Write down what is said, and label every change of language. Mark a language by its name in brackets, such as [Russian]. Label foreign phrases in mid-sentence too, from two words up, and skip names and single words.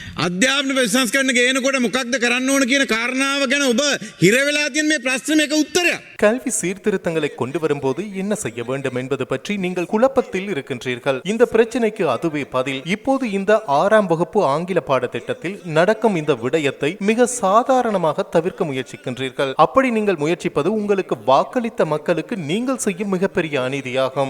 [Sinhala] අධ්‍යාපන ප්‍රතිසංස්කරණ ගේනකොට මොකක්ද කරන්න ඕන කියන කාරණාව ගැන ඔබ හිර වෙලා තියෙන මේ ප්‍රශ්නෙක උත්තරයක්. [Tamil] கல்வி சீர்திருத்தங்களை கொண்டு வரும்போது என்ன செய்ய வேண்டும் என்பது பற்றி நீங்கள் குழப்பத்தில் இருக்கின்றீர்கள். இந்த பிரச்சனைக்கு அதுவே பதில். இப்போது இந்த 6ஆம் வகுப்பு ஆங்கில பாடத்திட்டத்தில் நடக்கும் இந்த விடயத்தை மிக சாதாரணமாக தவிர்க்க முயற்சிக்கின்றீர்கள். அப்படி நீங்கள் முயற்சிப்பது உங்களுக்கு வாக்களித்த மக்களுக்கு நீங்கள் செய்யும் மிகப்பெரிய அநீதியாகும்.